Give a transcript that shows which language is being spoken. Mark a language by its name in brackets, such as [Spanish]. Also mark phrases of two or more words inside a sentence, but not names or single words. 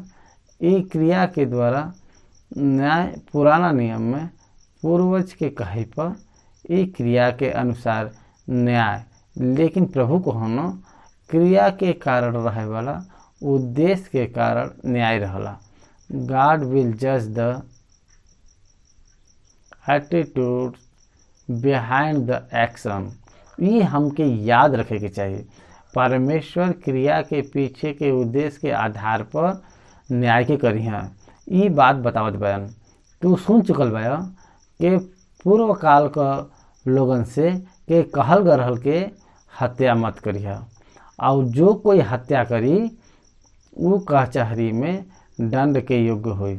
[Bhojpuri] ई क्रिया के द्वारा न्याय पुराना नियम में पूर्वज के कहे पर ई क्रिया के अनुसार न्याय, लेकिन प्रभु को हम क्रिया के कारण रहे वाला उद्देश्य के कारण न्याय रहला। [English] God will judge the attitude behind the action। [Bhojpuri] ये हमके याद रखे के चाहिए। परमेश्वर क्रिया के पीछे के उद्देश्य के आधार पर न्याय के करी हैं। ये बात बतावत बयान तू सुन चुकल बया कि पूर्व काल का लोगन से के कहल गरहल के हत्या मत करिया, और जो कोई हत्या करी वो कचहरी में दंड के योग्य हुई।